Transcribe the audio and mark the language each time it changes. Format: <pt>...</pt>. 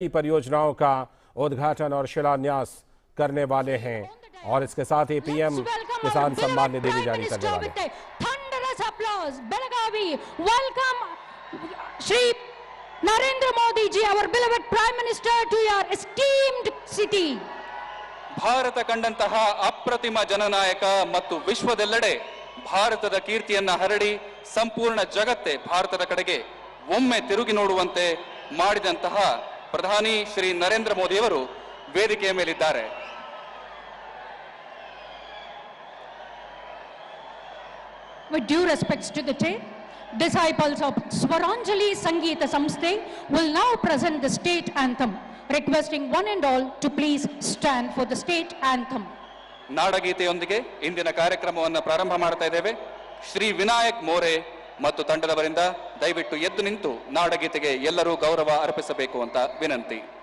<hi>परियोजनाओं का उद्घाटन और शिलान्यास करने वाले हैं और इसके साथ ही पीएम किसान सम्मान निधि भी जारी करने वाले हैं।</hi> <en>Thunderous applause, Belagavi. Welcome, Shri Narendra Modi ji, our beloved Prime Minister, to your esteemed city.</en> <kn>Bharat ಕಂಡಂತಹ ಅಪ್ರತಿಮ ಜನನಾಯಕ ಮತ್ತು ವಿಶ್ವದೆಲ್ಲೆಡೆ ಭಾರತದ ಕೀರ್ತಿಯನ್ನ ಹರಡಿ ಸಂಪೂರ್ಣ ಜಗತ್ತೇ ಭಾರತದ ಕಡೆಗೆ ಒಮ್ಮೆ ತಿರುಗಿ ನೋಡುವಂತೆ ಮಾಡಿದಂತಹ ಪ್ರಧಾನಿ ಶ್ರೀ ನರೇಂದ್ರ ಮೋದಿ ಅವರು ವೇದಿಕೆಯ ಮೇಲಿದ್ದಾರೆ.</kn> <en>With due respects to the day, disciples of Swaranjali Sangeeta Samsthe will now present the state anthem, requesting one and all to please stand for the state anthem.</en> <kn>ನಾಡಗೀತೆಯೊಂದಿಗೆ ಇಂದಿನ ಕಾರ್ಯಕ್ರಮವನ್ನು ಪ್ರಾರಂಭ ಮಾಡ್ತಾ ಇದ್ದೇವೆ. ಶ್ರೀ ವಿನಾಯಕ್ ಮೋರೆ ಮತ್ತು ತಂಡದವರಿಂದ ದಯವಿಟ್ಟು ಎದ್ದು ನಿಂತು ನಾಡಗೀತೆಗೆ ಎಲ್ಲರೂ ಗೌರವ ಅರ್ಪಿಸಬೇಕು ಅಂತ ವಿನಂತಿ.</kn>